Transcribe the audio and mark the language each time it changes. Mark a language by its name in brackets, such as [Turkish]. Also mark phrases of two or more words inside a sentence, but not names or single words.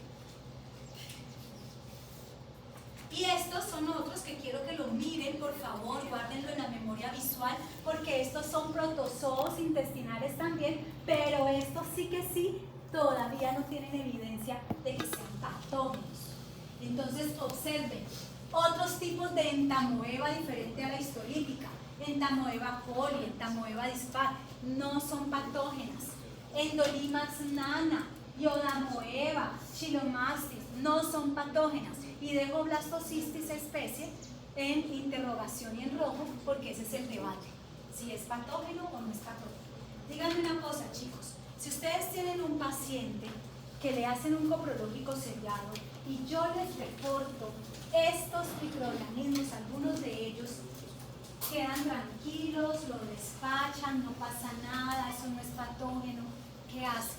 [Spanish] Y estos son otros que quiero que lo miren, por favor, guárdenlo en la memoria visual, porque estos son protozoos intestinales también, pero estos sí que sí, todavía no tienen evidencia de que sean patógenos. Entonces, observen, otros tipos de entamoeba diferente a la histolítica, entamoeba coli, entamoeba dispar, no son patógenas. Endolimax nana, iodamoeba, chilomastis, no son patógenas. Y dejo blastocistis especie en interrogación y en rojo, porque ese es el debate, si es patógeno o no es patógeno. Díganme una cosa, chicos, si ustedes tienen un paciente que le hacen un coprológico sellado y yo les reporto estos microorganismos, algunos de ellos quedan tranquilos, lo despachan, no pasa nada, eso no es patógeno, ¿qué hacen?